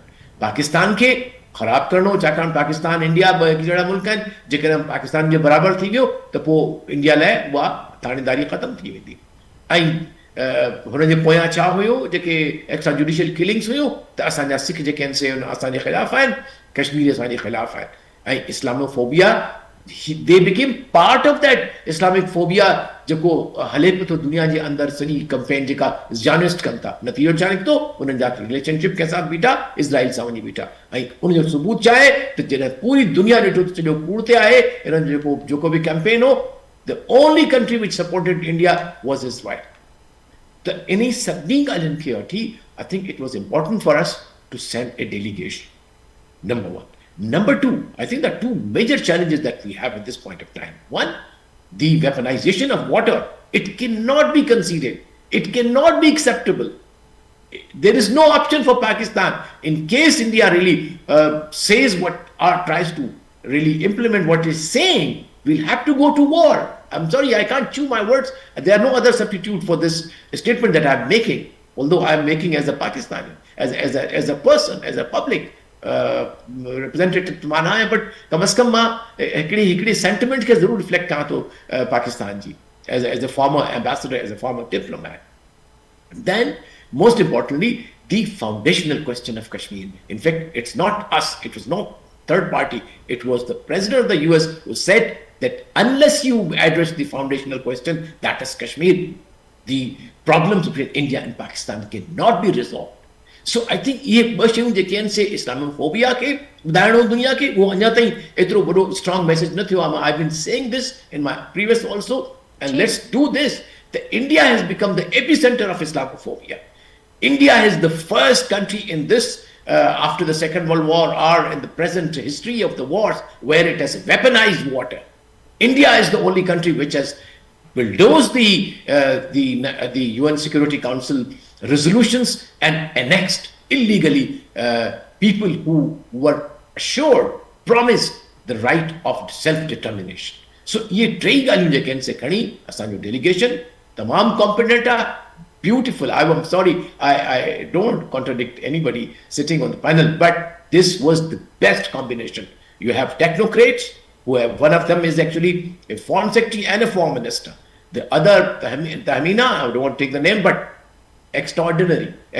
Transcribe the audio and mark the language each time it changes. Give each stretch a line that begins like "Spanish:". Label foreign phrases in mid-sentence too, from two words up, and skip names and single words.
Sindhi: पाकिस्तान खे ख़राबु करिणो, छाकाणि पाकिस्तान इंडिया ॿ हिकु जहिड़ा मुल्क आहिनि, जेकॾहिं पाकिस्तान जे बराबरि थी वियो त पोइ इंडिया लाइ उहा थाणेदारी ख़तमु थी वेंदी। ऐं हुन जे पोयां छा हुयो, जेके
English: extra judicial killings
Sindhi: हुयूं, त असांजा सिख जेके आहिनि से असांजे ख़िलाफ़ आहिनि, कश्मीरी असांजे ख़िलाफ़ आहिनि, ऐं इस्लामोफोबिया
English: they became part of that Islamic phobia
Sindhi: जेको हले पियो थो दुनिया जे अंदरि सॼी कंपेन जेका ज़ियानिस्ट कनि था। नतीजो छा निकितो, उन्हनि जा रिलेशनशिप कंहिं सां बीठा, इज़राइल सां वञी बीठा, ऐं उनजो सबूत छा आहे त जॾहिं पूरी दुनिया ॾिठो त सॼो कूड़ ते आहे, इन्हनि जो जेको बि कैंपेन हो,
English: The only country which supported India was Israel.
Sindhi: त इन सभिनी ॻाल्हियुनि खे वठी
English: I think it was important for us to send a delegation, number one. Number two, I think there are two major challenges that we have at this point of time. One, the weaponization of water. It cannot be conceded. It cannot be acceptable. There is no option for Pakistan. In case India really says what or tries to really implement what it's saying, we'll have to go to war. I'm sorry, I can't chew my words. There are no other substitute for this statement that I'm making, although I'm making as a Pakistani, as a person, as a public representative
Hindi: माना है,
English: बट
Sindhi: कम अज कम मां हिकिड़ी सेंटिमेंट खे ज़रूर रिफ्लेक्ट कयां थो पाकिस्तान जी,
English: as a former ambassador, as a former diplomat. Then most importantly, the foundational question of Kashmir. In fact, it's not us, it was no third party, it was the president of the US who said that unless you address the foundational question, that is Kashmir, the problems between India and Pakistan cannot be resolved. So I think
Sindhi: ये ॿ शयूं जेके आहिनि से इस्लामोफोबिया खे ॿुधाइणो दुनिया खे, उहो अञा ताईं एतिरो वॾो
English: strong message
Sindhi: न थियो आहे.
English: I've been saying this in my previous also, and let's do this. The India has become the epicenter of Islamophobia. India is the first country in this after the Second World War or in the present history of the wars where it has weaponized water. India is the only country which has bulldozed the UN Security Council resolutions and annexed illegally people who were assured, promised the right of self-determination.
Sindhi: So ये टे ॻाल्हियूं जेके आहिनि से खणी असांजो डेलीगेशन तमामु कॉम्पिटेंट आहे,
English: beautiful. I'm sorry, I don't contradict anybody sitting on the panel, but this was the best combination. You have technocrats, who have, one of them is actually a foreign secretary and a foreign minister. The other, Tahmina, I don't want to take the name, but extraordinary.